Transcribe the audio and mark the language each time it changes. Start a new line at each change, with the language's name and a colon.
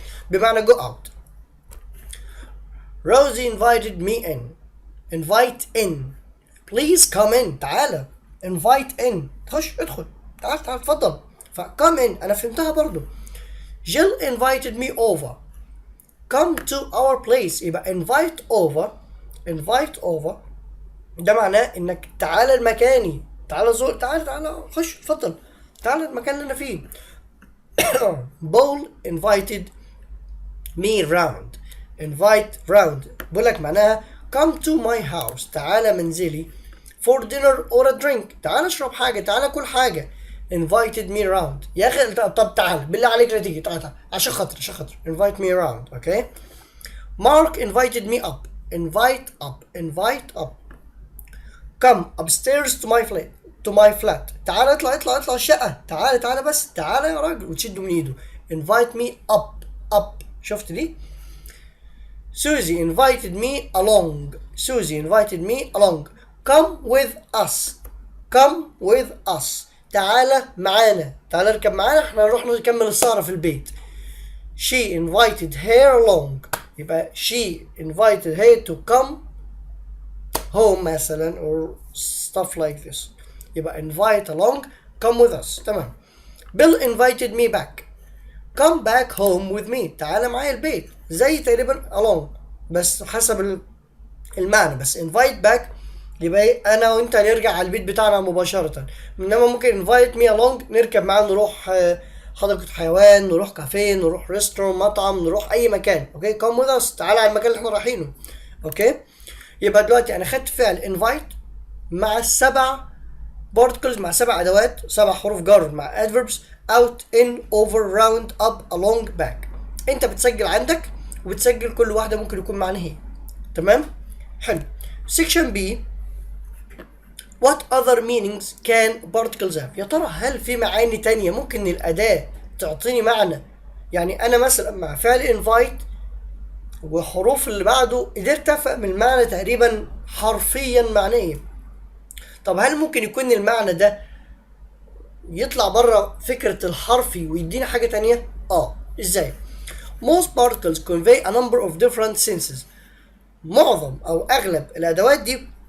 Arabic: بمعنى
English: go out. Rosie invited me in. invite in please come in.
Arabic: تعالى invite in، خش ادخل، تعال تعال اتفضل. ف
English: come in
Arabic: انا فهمتها برضو.
English: Jill invited me over. come to our place.
Arabic: يبقى invite over، invite over ده معناه انك تعالى لمكاني، تعالى زور، تعالى تعالى خش اتفضل، تعالى المكان اللي انا فيه.
English: Paul invited me round.
Arabic: invite round بقول لك معناها
English: come to my house،
Arabic: تعالى منزلي
English: for dinner or a drink،
Arabic: تعالى اشرب حاجه، تعالى كل حاجه.
English: invited me round
Arabic: يا اخي، طب تعال بالله عليك لا تيجي، تعال تعال عشان خاطر عشان خاطر
English: invite me round. Okay. Mark invited me up. invite up، invite up. come upstairs to my flat، to my flat،
Arabic: تعال اطلع اطلع اطلع الشقه، تعال تعال بس تعال يا راجل، وتشده من ايده.
English: invite me up up.
Arabic: شفت دي؟
English: Susie invited me along. Susie invited me along. come with us. come with us
Arabic: تعالى معانا، تعالى اركب معانا، احنا نروح نكمل السهرة في البيت.
English: She invited her along.
Arabic: يبقى
English: she invited her to come home مثلا or stuff like this. يبقى invite along come with us. تمام. Bill invited me back. come back home with me.
Arabic: تعالى معايا البيت، زي تقريبا along بس حسب المعنى. بس invite back يبقى انا وانت نرجع على البيت بتاعنا مباشرة، انما ممكن
English: invite me along
Arabic: نركب معاه نروح حديقة حيوان، نروح كافيه، نروح ريستوران، مطعم، نروح اي مكان. اوكي.
English: come with us
Arabic: تعالى على المكان اللي احنا رايحينه. اوكي. يبقى دلوقتي انا خدت فعل invite مع 7 particles، مع 7 ادوات، 7 حروف جر، مع adverbs
English: out in over round up along back.
Arabic: انت بتسجل عندك وبتسجل كل واحدة ممكن يكون معناها ايه. تمام. حلو.
English: section B what other meanings can particles have.
Arabic: يا ترى هل في معاني تانية ممكن الأداة تعطيني معنى؟ يعني أنا مثلا مع فعل invite وحروف اللي بعده قدرت أفهم المعنى تقريبا حرفيا معناه. طب هل ممكن يكون المعنى ده يطلع بره فكرة الحرفي ويدينا حاجة تانية؟ ازاي؟
English: most particles convey a number of different senses.
Arabic: معظم أو أغلب الأدوات دي